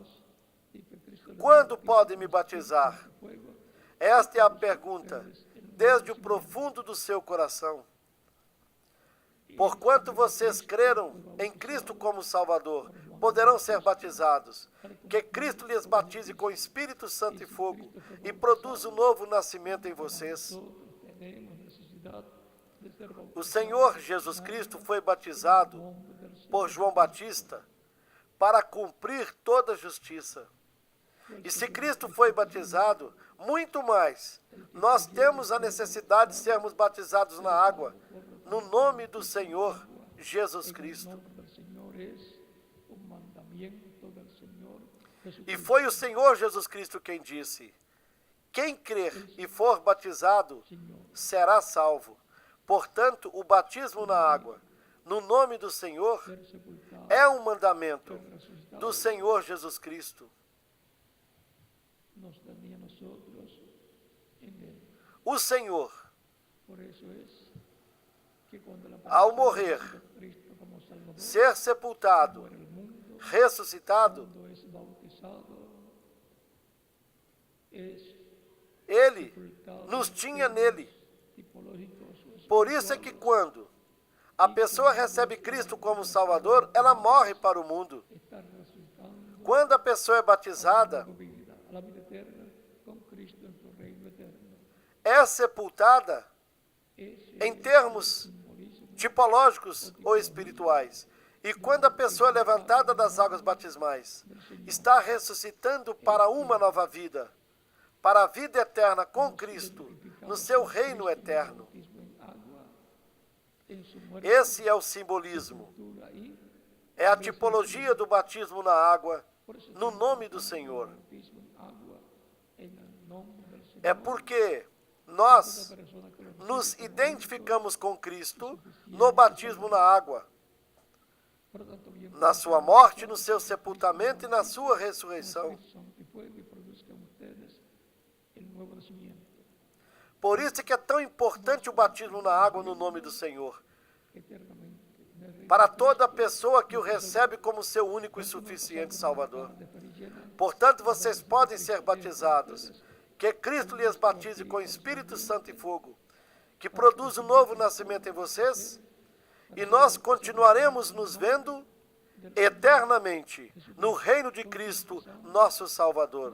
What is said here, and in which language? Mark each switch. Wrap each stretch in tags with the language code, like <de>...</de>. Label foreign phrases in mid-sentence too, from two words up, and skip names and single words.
<es>Y que Cristo le</es> <pt>Quando pode me batizar?</pt> <es>fuego,</es> <pt>Esta é a pergunta, desde o profundo do seu coração. Porquanto vocês creram em Cristo como Salvador, poderão ser batizados. Que Cristo lhes batize com Espírito Santo e fogo e produza um novo nascimento em vocês.</pt> <es>nosotros tenemos necesidad de ser bautizados</es> <pt>O Senhor Jesus Cristo foi batizado</pt> <es>en el nombre del Señor.</es> <pt>por João Batista para cumprir toda a justiça. E se Cristo foi batizado, muito mais, nós temos a necessidade de sermos batizados na água, no nome do Senhor Jesus</pt> <es>El Cristo. nombre del Señor es un mandamiento del Señor</es> <pt>E</pt> <es>Jesucristo.</es> <pt>foi o Senhor Jesus Cristo quem disse: quem crer e for batizado será salvo. Portanto, o batismo na água, no nome do Senhor,</pt> <es>Ser sepultado,</es> <pt>é um mandamento</pt> <es>ser resucitado,</es> <pt>do Senhor Jesus Cristo. O Senhor,</pt> <es>Por eso es que cuando la</es> <pt>ao</pt> <es>persona</es> <pt>morrer,</pt> <es>recibe a Cristo como Salvador,</es> <pt>ser sepultado,</pt> <es>muere el mundo,</es> <pt>ressuscitado,</pt> <es>cuando es bautizado, es</es> <pt>Ele sepultado nos</pt> <es>en</es> <pt>tinha</pt> <es>términos</es> <pt>nele.</pt> <es>tipológicos o</es> <pt>Por isso é que</pt> <es>espirituales,</es> <pt>quando a pessoa recebe Cristo como Salvador, ela morre para o mundo.</pt> <es>está resucitando</es> <pt>Quando a pessoa é batizada,</pt> <es>a la vida eterna con Cristo en su reino eterno.</es> <pt>é sepultada</pt> <es>Ese</es> <pt>em</pt> <es>es</es> <pt>termos</pt> <es>el simbolismo</es> <pt>tipológicos ou espirituais. E quando a pessoa é levantada das águas batismais, está ressuscitando para uma nova vida, para a vida eterna com Cristo, no seu reino eterno.</pt> <es>bautismo en agua, en su muerte,</es> <pt>Esse é o simbolismo.</pt> <es>sepultura y</es> <pt>É a tipologia do batismo na água,</pt> <es>por eso</es> <pt>no nome do Senhor.</pt> <es>bautismo en agua en el nombre del Señor.</es> <pt>É porque nós</pt> <es>Toda persona que lo recibe</es> <pt>nos como identificamos com Cristo no batismo na água,</pt> <es>por lo tanto, bien</es> <pt>na sua morte, no seu sepultamento e na sua ressurreição.</pt> <es>Santo y fuego y produzcan ustedes el nuevo nacimiento</es> <pt>Por isso que é tão importante o batismo na água no nome do Senhor,</pt> <es>eternamente. Me reí</es> <pt>para toda pessoa que o recebe como seu único e suficiente Salvador.</pt> <es>de fe llena,</es> <pt>Portanto, vocês podem ser batizados. Que Cristo lhes batize com Espírito Santo e fogo, que produz um novo nascimento em vocês, e nós continuaremos nos vendo eternamente no reino de Cristo, nosso Salvador.</pt>